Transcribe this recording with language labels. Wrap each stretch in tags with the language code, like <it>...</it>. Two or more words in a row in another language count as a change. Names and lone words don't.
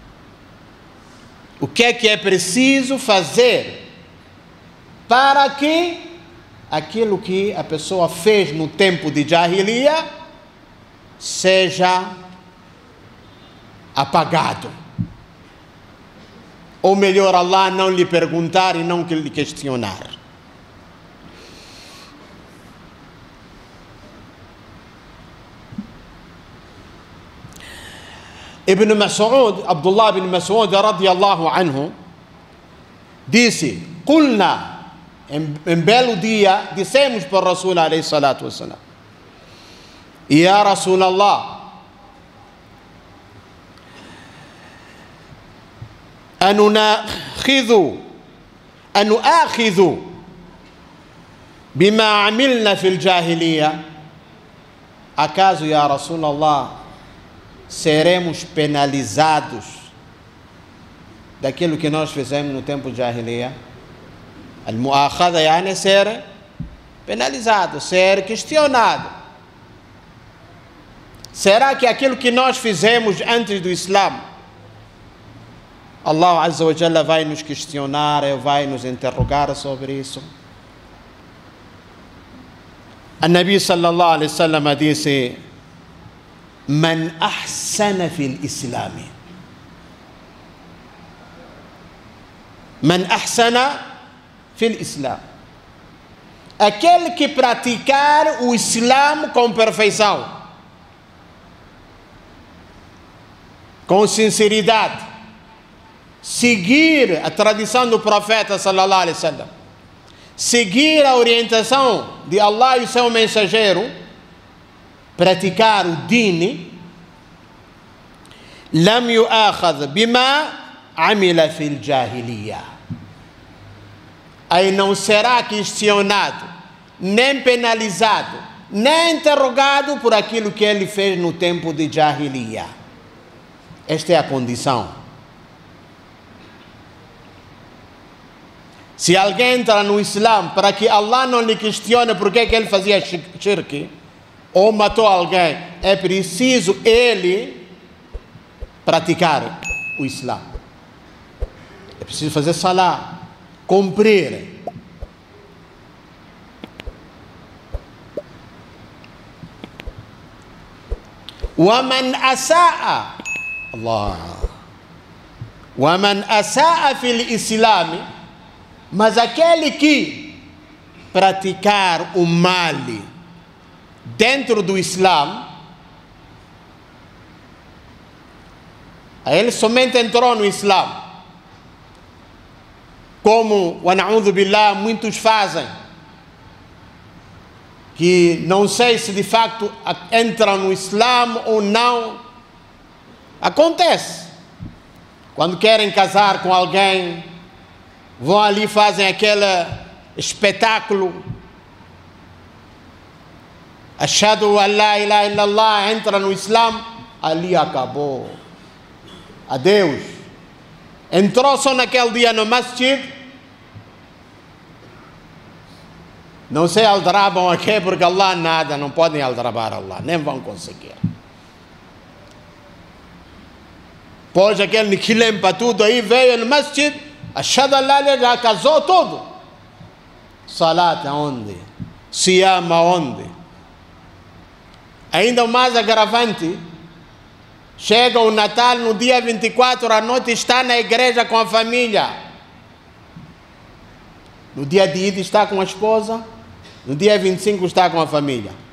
<pt>O que é preciso fazer para que aquilo que a pessoa fez no tempo de Jahiliya seja apagado? Ou melhor, Allah não lhe perguntar e não lhe questionar. Ibn Mas'ud, Abdullah ibn Mas'ud radiyallahu anhu, disse: Qulna, em belo dia, dissemos para o Rasul</pt> <ar>عليه الصلاة والسلام: يا رسول الله, أنؤاخذ بما عملنا في الجاهلية.</ar> <pt>Acaso,</pt> <ar>يا رسول الله,</ar> <pt>seremos penalizados daquilo que nós fizemos no tempo de Jahiliya?</pt> <ar>المؤاخذة يعني</ar> <pt>ser penalizado, ser questionado. Será que aquilo que nós fizemos antes do Islã, Allah</pt> <ar>عز وجل</ar> <pt>vai nos questionar, vai nos interrogar sobre isso?</pt> <ar>النبي صلى الله عليه وسلم disse: من أحسن في الإسلام، من أحسن في الإسلام،</ar> <pt>aquele que praticar o Islã com perfeição, com sinceridade, seguir a tradição do profeta</pt> <ar>صلى الله عليه وسلم,</ar> <pt>seguir a orientação de Allah e o seu mensageiro, praticar o dini,</pt> <ar>لم يؤاخذ بما عمل في الجاهلية,</ar> <pt>aí não será questionado, nem penalizado, nem interrogado por aquilo que ele fez no tempo de Jahiliya. Esta é a condição. Se alguém entra no Islã para que Allah não lhe questione por que ele fazia shirk ou matou alguém, é preciso ele praticar o Islã. É preciso fazer salah, cumprir.</pt> <ar>ومن أساء الله ومن أساء في الإسلام,</ar> <pt>mas aquele que praticar o mal dentro do Islã, ele somente entrou no Islã, como</pt> <ar>ونعوذ بالله</ar> <pt>muitos fazem, que não sei se de facto entram no Islã ou não. Acontece. Quando querem casar com alguém, vão ali, fazem aquele espetáculo.</pt> <ar>أشهد أن لا إله إلا الله,</ar> <pt>entra no Islã, ali acabou. Adeus. Entrou só naquele dia no masjid. Não sei aldrabam aqui, porque Allah nada, não podem aldrabar Allah, nem vão conseguir. Pois aquele que limpa tudo aí, veio no masjid,</pt> <ar>أشهد أن لا إله,</ar> <pt>já casou tudo. Salat aonde? Siyam aonde? Ainda o mais agravante, chega o Natal no dia 24 à noite, está na igreja com a família. No dia de Eid está com a esposa, no dia 25 está com a família.</pt>